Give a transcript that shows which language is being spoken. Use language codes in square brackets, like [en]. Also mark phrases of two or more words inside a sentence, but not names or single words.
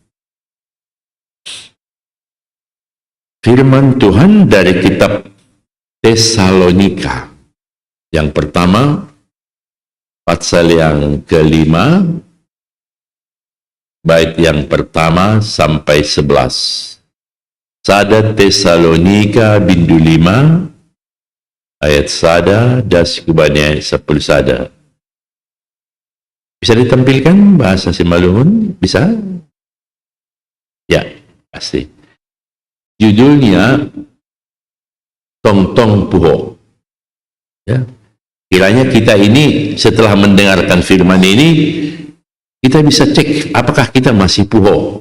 [id] Firman Tuhan dari kitab Tesalonika yang pertama, pasal yang kelima, bait yang pertama sampai 11. [bts] Sada Tesalonika bindu 5, ayat sada, das kubani ayat 10 sada. [id] Bisa ditampilkan bahasa Simalungun? Bisa? Ya, pasti. Judulnya Tong-tong Puho. Ya. Kiranya kita ini setelah mendengarkan firman ini, kita bisa cek apakah kita masih puho.